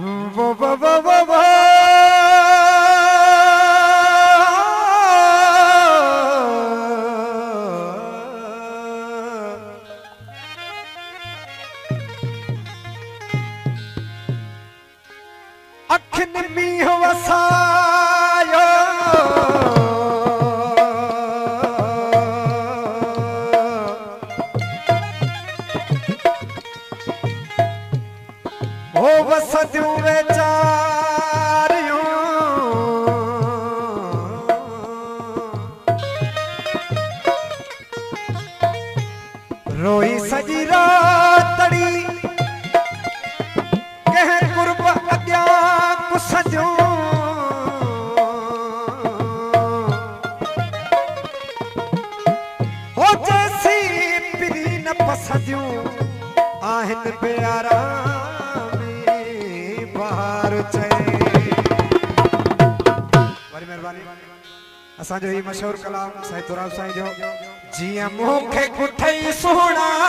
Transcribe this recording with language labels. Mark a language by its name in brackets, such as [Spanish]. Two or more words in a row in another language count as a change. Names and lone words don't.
[Sindhi] वो वो अखिन मीह वसायो ओ वसदियूं वेचारियूं रोई सजी रातड़ी कह कुर्ब अग्या कुसदियूं हो जैसी पिरी न पसदियूं आहिन प्यारा असांजो ही मशहूर कलाम साईं तुराब साईं जो जिया मूंखे कुठई सुहिणा